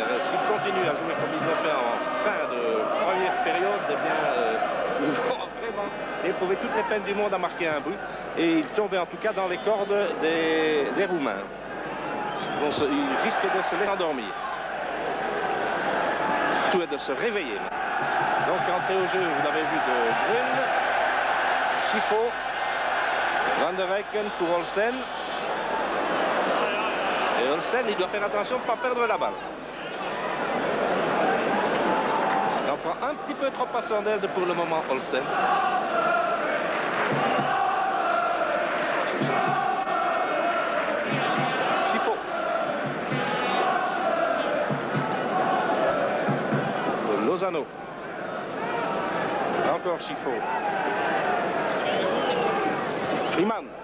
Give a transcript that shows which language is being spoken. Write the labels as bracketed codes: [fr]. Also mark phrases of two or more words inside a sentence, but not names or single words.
[fr] S'ils continuent à jouer comme ils l'ont fait en fin de première période, eh bien, ils vont vraiment éprouver toutes les peines du monde à marquer un but et ils tombent en tout cas dans les cordes des Roumains. Ils risquent de se laisser endormir. Tout est de se réveiller. Donc entrée au jeu, vous l'avez vu, de Grün. Schifo, Van der Eycken pour Olsen. Et Olsen, il doit faire attention de ne pas perdre la balle. Il en prend un petit peu trop à son aise pour le moment, Olsen. Schifo. Lozano. Encore Schifo. Freeman.